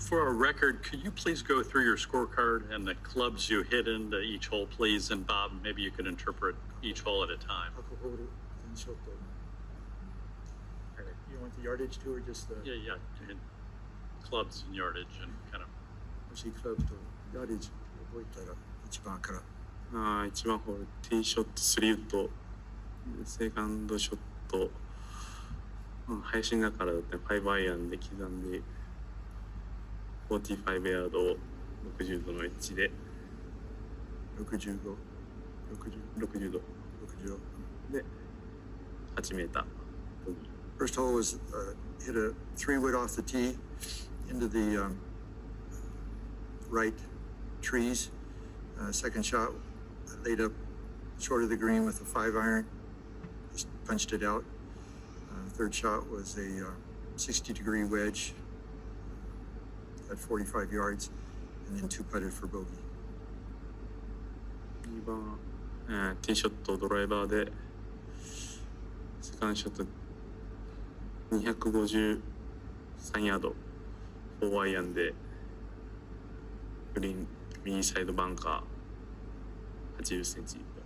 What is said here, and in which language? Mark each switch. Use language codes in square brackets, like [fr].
[en] For a record, could you please go through your scorecard and the clubs you hit into each hole, please? And Bob, maybe you could interpret each hole at a time. You want the yardage too, or just the? Yeah. And clubs and yardage and kind of. [ja] もしクラブとヤーデージ覚えたら1番から。 1番ホール、ティーショット、3ウッド、セカンドショット、林だからだって5アイアンで刻んで、45ヤードを60度のエッジで、 60度。で、8メーター。 [en] First hole was hit a 3-wood off the tee into the right trees. Second shot laid up short of the green with a 5-iron, just punched it out. Third shot was a 60-degree wedge at 45 yards, and then 2 putted for bogey. [ja] 2番、ティーショットドライバーで、セカンドショット253ヤード、4アイアンで、グリーン右サイドバンカー80センチ。